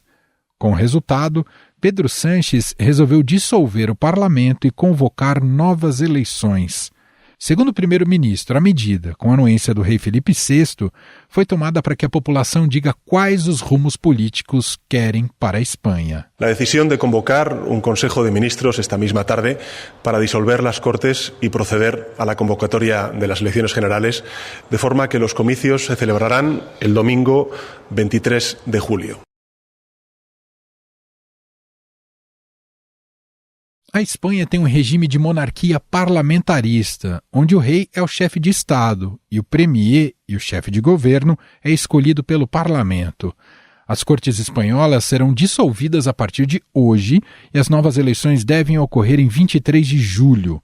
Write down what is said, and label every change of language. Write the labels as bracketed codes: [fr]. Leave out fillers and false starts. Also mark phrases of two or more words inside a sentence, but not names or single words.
[pt] Com o resultado, Pedro Sánchez resolveu dissolver o parlamento e convocar novas eleições. Segundo o primeiro-ministro, a medida, com a anuência do rei Felipe VI, foi tomada para que a população diga quais os rumos políticos querem para a Espanha. A decisão de convocar [es] Consejo de Ministros esta mesma tarde para disolver as Cortes e proceder a la convocatoria de las elecciones generales, de forma que los comicios se celebrarán el domingo 23 de julio. [pt] A Espanha tem um regime de monarquia parlamentarista, onde o rei é o chefe de Estado e o premier e o chefe de governo é escolhido pelo parlamento. As cortes espanholas serão dissolvidas a partir de hoje e as novas eleições devem ocorrer em 23 de julho.